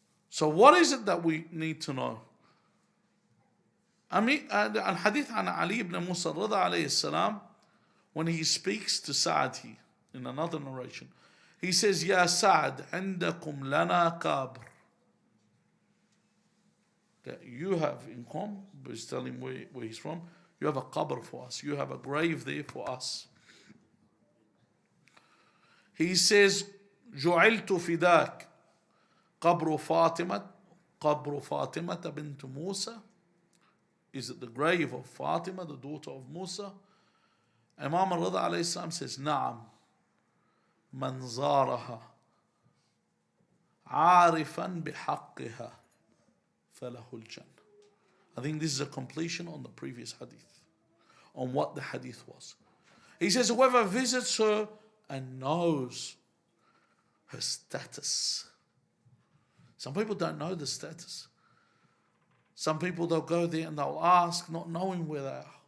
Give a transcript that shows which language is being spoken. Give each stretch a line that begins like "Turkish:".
English: So what is it that we need to know? Al-Hadith an Ali ibn Musa Rida alayhi salam, when he speaks to Sa'd in another narration, he says, Ya Sa'd,
Arabic: عندكم لنا قبر.
English: You have in Qom, he's telling where he's from, you have a qabr for us. You have a grave there for us. He says,
Arabic: جعلت فداك قبر فاطمة بنت موسى.
English: Is it the grave of Fatima, the daughter of Musa? Imam al-Rida alayhi salam says,
Arabic: نعم من زارها عارفا بحقها فله الجنة.
English: I think this is a completion on the previous hadith, on what the hadith was. He says, whoever visits her and knows her status. Some people don't know the status. Some people, they'll go there and they'll ask, not knowing where they are.